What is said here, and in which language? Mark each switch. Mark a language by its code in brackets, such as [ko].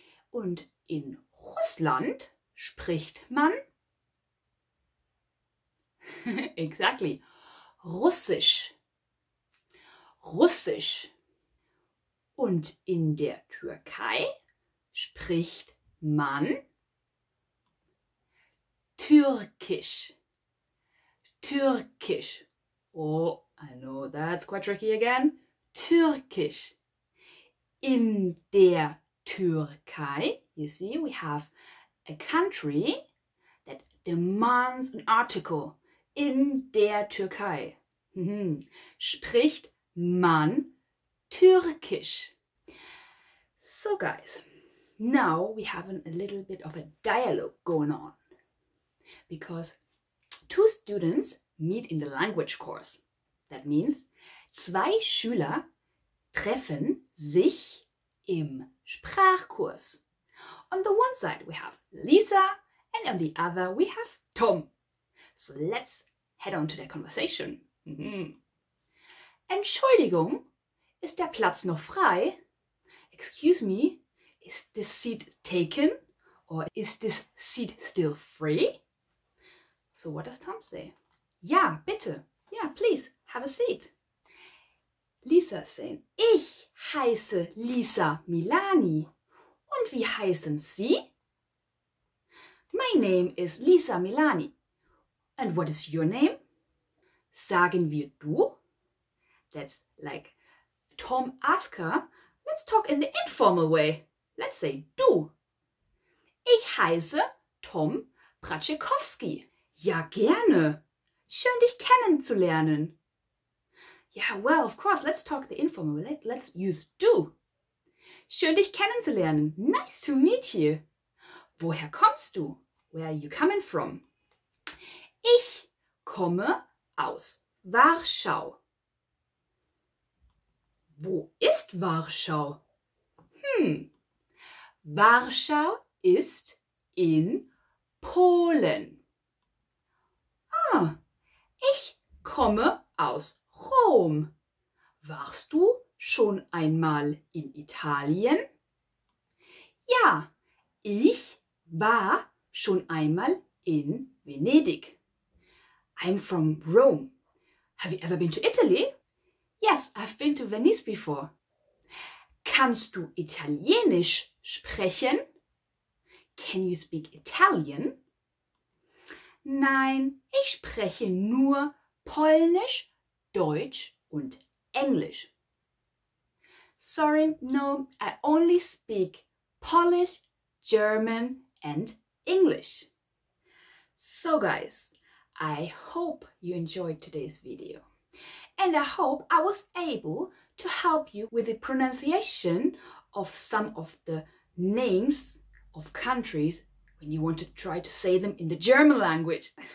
[de] Und in Russland spricht man [en] exactly. [de] Russisch. Russisch. Und in der Türkei spricht man Türkisch. Türkisch. [en] Oh, I know that's quite tricky again. [de] Türkisch. In der Türkei, [en] you see, we have a country that demands an article. [de] In der Türkei spricht man Türkisch. [en] So guys, now we have a little bit of a dialogue going on because two students meet in the language course. That means [de] zwei Schüler treffen sich im Sprachkurs. [en] On the one side we have Lisa and on the other we have Tom. So let's head on to their conversation. [de] Entschuldigung, ist der Platz noch frei? [en] Excuse me, is this seat taken? Or is this seat still free? So what does Tom say? [de] Ja, bitte. [en] Yeah, please, have a seat. Lisa saying, [de] ich heiße Lisa Milani. Und wie heißen Sie? [en] My name is Lisa Milani. And what is your name? [de] Sagen wir du? [en] That's like Tom asked her. Let's talk in the informal way. Let's say du. [de] Ich heiße Tom Braczekowski. Ja, gerne. Schön, dich kennenzulernen. [en] Yeah, well, of course, let's talk the informal way. Let's use du. [de] Schön, dich kennenzulernen. [en] Nice to meet you. [de] Woher kommst du? [en] Where are you coming from? [de] Ich komme aus Warschau. Wo ist Warschau? Warschau ist in Polen. Ich komme aus Rom. Warst du schon einmal in Italien? Ja, ich war schon einmal in Venedig. [en] I'm from Rome. Have you ever been to Italy? Yes, I've been to Venice before. [de] Kannst du Italienisch sprechen? [en] Can you speak Italian? [de] Nein, ich spreche nur Polnisch, Deutsch und Englisch. [en] Sorry, no, I only speak Polish, German and English. So guys, I hope you enjoyed today's video. And I hope I was able to help you with the pronunciation of some of the names of countries when you want to try to say them in the German language.